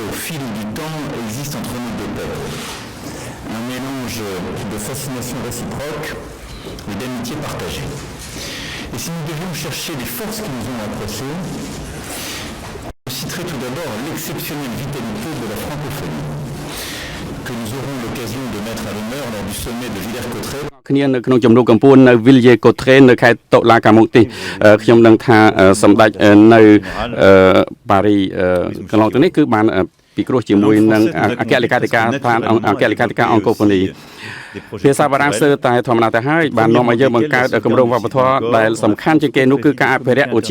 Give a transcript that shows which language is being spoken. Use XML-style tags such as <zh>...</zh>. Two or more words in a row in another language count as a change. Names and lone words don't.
<fr>fil du temps existe entre nos deux peuples. Un mélange de fascination réciproque et d'amitié partagée. Et si nous devions chercher les forces qui nous ont rapprochés, je citerai tout d'abord l'exceptionnelle vitalité de la francophonie, que nous aurons l'occasion de mettre à l'honneur lors du sommet de Villers-Cotterêts.</fr> <km>គ្នានៅក្នុងជំនួបកម្ពុជានៅ Ville Cotterêts នៅខេត្តតុលាការមុខទីខ្ញុំដឹងថាសម្ដេចនៅប៉ារីកន្លងទៅនេះគឺបានពិគ្រោះជាមួយនឹងអគ្គលេខាធិការអង្គរនីភាសាបារាំងស្ទើរតែធម្មតាទៅហើយបាននាំឲ្យយើងបង្កើតគម្រោងវប្បធម៌ដែលសំខាន់ជាងគេនោះគឺការអភិរក្សឧទ្យាន</km>